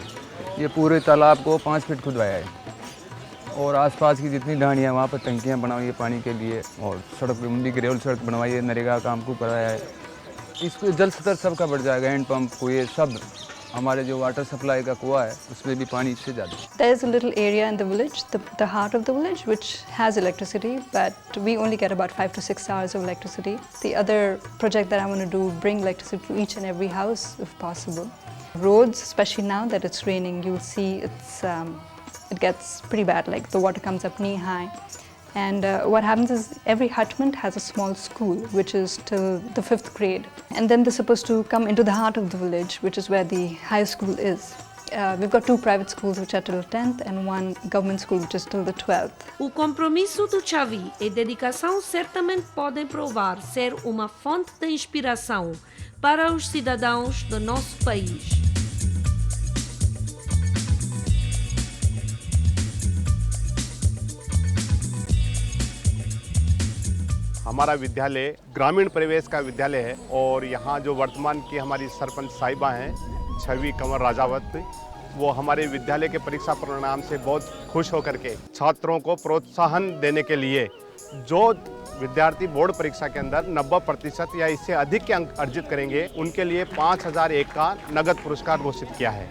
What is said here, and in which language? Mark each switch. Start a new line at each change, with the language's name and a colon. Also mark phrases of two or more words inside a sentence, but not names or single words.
Hindi: ये पूरे तालाब को 5 फीट खुदवाया है और आसपास की जितनी ढाणियाँ वहाँ पर टंकियाँ बनवाई है पानी के लिए, और सड़क मुंडी की रेल सड़क बनवाई है, नरेगा काम को कराया है। इसको जल स्तर सबका बढ़ जाएगा,
English: hand pump
Hindi: कुएं सब, हमारे जो
English: water supply
Hindi: का कुआं है उसमें भी पानी इससे ज़्यादा।
English: There is a little area in the village, the heart of the village, which has electricity, but we only get about 5 to 6 hours of electricity. The other project that I want to do, bring electricity to each and every house if possible. Roads, especially now that it's raining, you'll see it gets pretty bad, like the water comes up knee high. And what happens is every hutment has a small school, which is till the 5th grade. And then they're supposed to come into the heart of the village, which is where the high school is. We've got 2 private schools which are till 10th and 1 government school which is till the 12th.
Portuguese: O compromisso do Xavi e dedicação certamente podem provar ser uma fonte de inspiração para os cidadãos do nosso país.
Hindi: हमारा विद्यालय ग्रामीण परिवेश का विद्यालय है और यहाँ जो वर्तमान की हमारी सरपंच साहिबा हैं छवि कंवर राजावत, वो हमारे विद्यालय के परीक्षा परिणाम से बहुत खुश होकर के छात्रों को प्रोत्साहन देने के लिए जो विद्यार्थी बोर्ड परीक्षा के अंदर 90% या इससे अधिक के अंक अर्जित करेंगे उनके लिए 5001 का नगद पुरस्कार घोषित किया है।